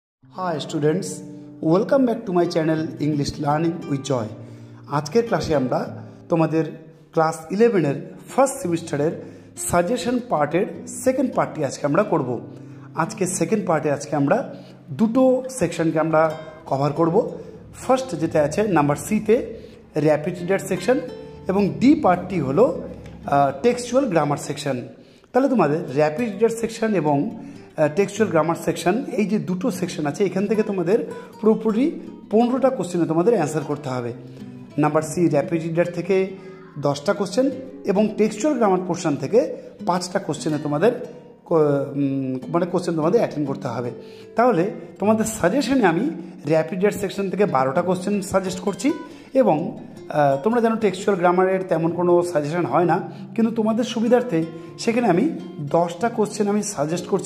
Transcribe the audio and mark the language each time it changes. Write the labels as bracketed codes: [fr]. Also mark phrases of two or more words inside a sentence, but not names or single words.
[en] Hi students, welcome back to my channel English Learning with Jay. [bn] আজকের ক্লাসে আমরা তোমাদের ক্লাস 11 [en] first semester-er suggestion part-er second part-ti [bn] আজকে আমরা করব। আজকে [en] second part-e [bn] আজকে আমরা দুটো সেকশনকে আমরা কভার করব। ফার্স্ট যেটা আছে নাম্বার সি তে [en] rapid reader section [bn] এবং ডি পার্টটি হলো [en] textual grammar section. [bn] তাহলে তোমাদের [en] rapid reader section [bn] এবং [en] textual grammar section [bn] এই যে দুটো সেকশন আছে এখান থেকে তোমাদের পুরোপুরি 15টা কোশ্চেনে তোমাদের অ্যানসার করতে হবে। নাম্বার সি [en] rapid reader [bn] থেকে 10টা কোশ্চেন এবং [en] textual grammar portion [bn] থেকে 5টা কোশ্চেনে তোমাদের মানে কোশ্চেন তোমাদের অ্যাটেন্ড করতে হবে। তাহলে তোমাদের সাজেশনে আমি [en] rapid reader section [bn] থেকে 12টা কোশ্চেন সাজেস্ট করছি এবং তোমরা জানো [en] textual grammar-er [bn] তেমন কোনো সাজেশন হয় না, কিন্তু তোমাদের সুবিধার্থে সেখানে আমি 10টা কোশ্চেন আমি সাজেস্ট করছি।